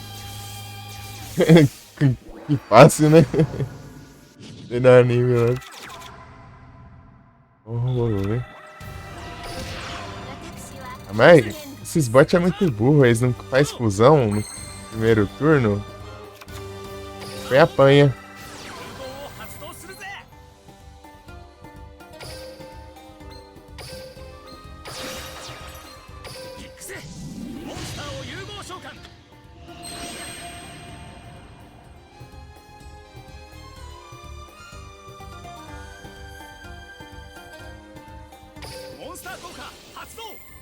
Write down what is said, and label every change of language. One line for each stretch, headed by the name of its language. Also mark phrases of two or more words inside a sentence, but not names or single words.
Portuguese: Que fácil, né? Tem no anime lá. Vamos ver. Ah, mas esses bots é muito burro, eles não fazem fusão no primeiro turno. Foi apanha.
Japanese: 融合を発動するぜ。行くぜ。モンスターを融合召喚。モンスター効果発動。